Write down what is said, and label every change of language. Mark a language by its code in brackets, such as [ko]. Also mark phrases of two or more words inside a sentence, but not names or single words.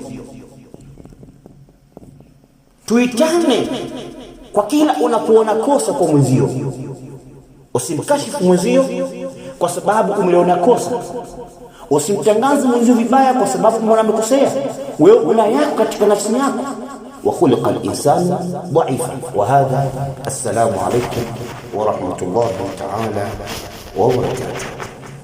[sw] Tuitane kwa kila unapoona kosa kwa mwenzio. Usimkashifu mwenzio kwa sababu umeliona kosa. Usimtangaze mwenzio vibaya kwa sababu umeona amekosea. Wewe una yako katika nafsi yako. [ar] وخلق الإنسان ضعيفا. وهذا السلام عليكم ورحمة الله تعالى وبركاته.